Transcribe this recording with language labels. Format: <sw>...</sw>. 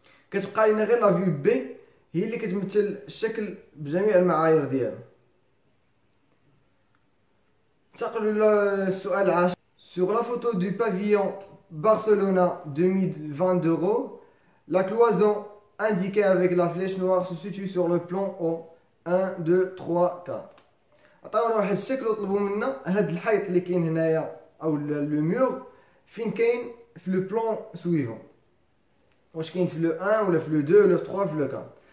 <ar>كتبقى لنا غير لا في بي هي اللي كتمثل الشكل بجميع المعايير ديالو. انتقلوا للسؤال العاشر.</ar> <fr>Sur la photo du pavillon Barcelona 2022, la cloison indiquée avec la flèche noire se situe sur le plan au 1 2 3 4.</fr> <ar>عطاونا واحد الشكل وطلبوا منا هاد الحيط اللي كاين هنايا او لو مور فين كاين في</ar> <fr>لو بلان سويفون،</fr> <ar>واش كاين في لو 1 ولا في لو 2 ولا في 3 في لو 4.</ar>